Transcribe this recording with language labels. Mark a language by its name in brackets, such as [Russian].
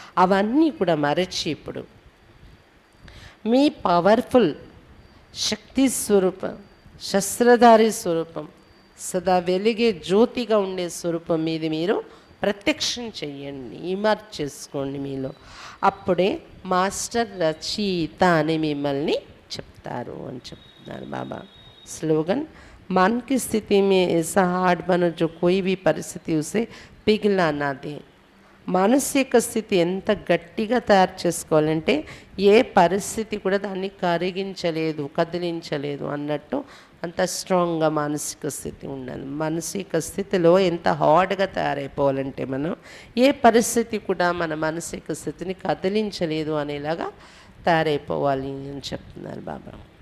[Telugu] అవన్నీ కూడా మరచి ఇప్పుడు మీ పవర్ఫుల్ శక్తి స్వరూపం, శస్త్రధారి స్వరూపం, సదా వెలిగే జ్యోతిగా ఉండే స్వరూపం మీది మీరు ప్రత్యక్షం చెయ్యండి, ఇమర్జ్ చేసుకోండి మీలో. అప్పుడే మాస్టర్ రచయిత అని మిమ్మల్ని చెప్తారు అని చెప్తున్నారు బాబా. [Hindi] स्लोगन, मन की स्थिति में ऐसा हार्ड बनो जो कोई भी परिस्थिति उसे पिघला ना दे. [Telugu] మానసిక స్థితి ఎంత గట్టిగా తయారు చేసుకోవాలంటే ఏ పరిస్థితి కూడా దాన్ని కదిలించలేదు అన్నట్టు అంత స్ట్రాంగ్గా మానసిక స్థితి ఉండాలి. మానసిక స్థితిలో ఎంత హార్డ్గా తయారైపోవాలంటే మనం ఏ పరిస్థితి కూడా మన మానసిక స్థితిని కదిలించలేదు అనేలాగా తయారైపోవాలి అని చెప్తున్నారు బాబా.